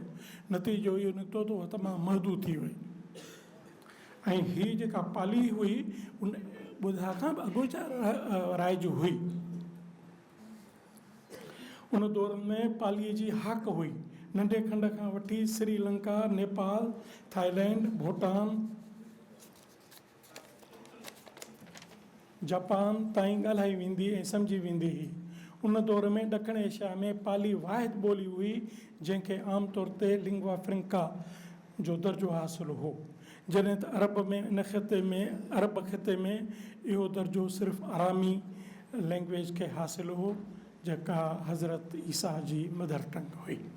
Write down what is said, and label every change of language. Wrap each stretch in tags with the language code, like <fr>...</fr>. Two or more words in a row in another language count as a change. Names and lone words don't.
<sd>नतीजो इहो निकितो त उहा तमामु महदूद थी वई। ऐं हीअ जेका पाली हुई उन ॿुधा खां बि अॻोचा राय जी हुई। उन दौर में पालीअ जी हाक हुई। नंढे खंड खां वठी श्रीलंका, नेपाल, थाईलैंड, भूटान, जापान ताईं ॻाल्हाई वेंदी ऐं सम्झी वेंदी हुई। उन दौर में ॾखिण एशिया में पाली वाहिद ॿोली हुई जंहिंखे आमतौर ते</sd> <en>lingua franca</en> <sd>जो दर्जो हासिलु हो, जॾहिं त अरब ख़िते में इहो दर्जो सिर्फ़ु आरामी लैंग्वेज खे हासिलु हो, जेका हज़रत ईसा जी</sd> <en>mother tongue</en> <sd>हुई।</sd>